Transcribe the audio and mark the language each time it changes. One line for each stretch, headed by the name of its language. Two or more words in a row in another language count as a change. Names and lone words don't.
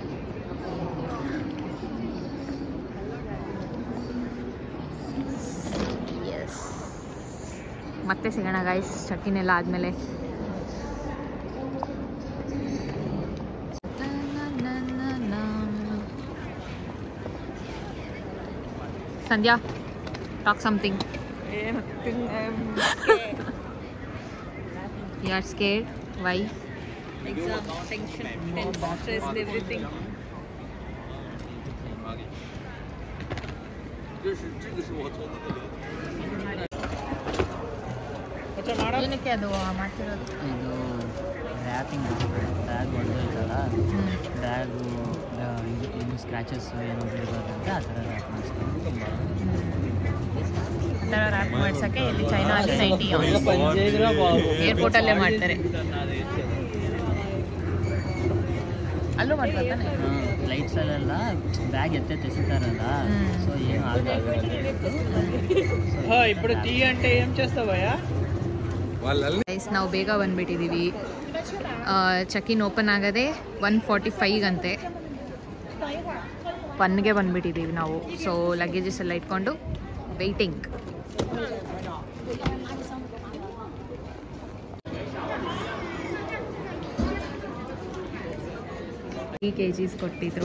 Kannada: ಎಸ್, ಮತ್ತೆ ಸಿಗೋಣ ಗಾಯ್ಸ್, ಚೆಕ್-ಇನ್ ಎಲ್ಲ ಆದಮೇಲೆ. ಸಂಧ್ಯಾ,
English: talk something. You are scared? Why? Exam, tension, stress and everything.
Kannada: ಏನಕ್ಕೆ ಅದು ಮಾಡ್ತಿರೋದು? ಇದು
English: wrapping bag
Kannada: ಹೊಡೆದೋಯ್ತಲ್ಲ, ಬ್ಯಾಗು ಏನು ಸ್ಕ್ರ್ಯಾಚಸ್ ಏನೋ ಬೀಳಬಾರ್ದಂತೆ ಆ ಥರ ರ್ಯಾಪ್ ಮಾಡಿಸ್ಕೊಂಡು. ಆ ಥರ ರ್ಯಾಪ್ ಮಾಡ್ಸೋಕ್ಕೆ ಇಲ್ಲಿ ಚೈನಾದಲ್ಲಿ 90 ಏರ್ಪೋರ್ಟಲ್ಲೇ ಮಾಡ್ತಾರೆ. ಅಲ್ಲೂ ಮಾಡ್ತಾನೆ. ಫ್ಲೈಟ್ಸಲ್ಲೆಲ್ಲ ಬ್ಯಾಗ್ ಎತ್ತೆಸಿತಾರಲ್ಲ,
Telugu: సో ఏం ఆగదు. ఇప్పుడు టీ అంటే ఏం చేస్తావయ్యా?
Kannada: ಗೈಸ್, ನಾವು ಬೇಗ ಬಂದ್ಬಿಟ್ಟಿದ್ದೀವಿ.
English: check-in open
Kannada: ಆಗದೆ 1:45 ಅಂತೆ. 1ಗೆ ಬಂದ್ಬಿಟ್ಟಿದ್ದೀವಿ ನಾವು. ಸೊ ಲಗೇಜಸ್ ಎಲ್ಲ ಇಟ್ಕೊಂಡು ವೆಯ್ಟಿಂಗ್. 3 kgs ಕೊಟ್ಟಿದ್ರು.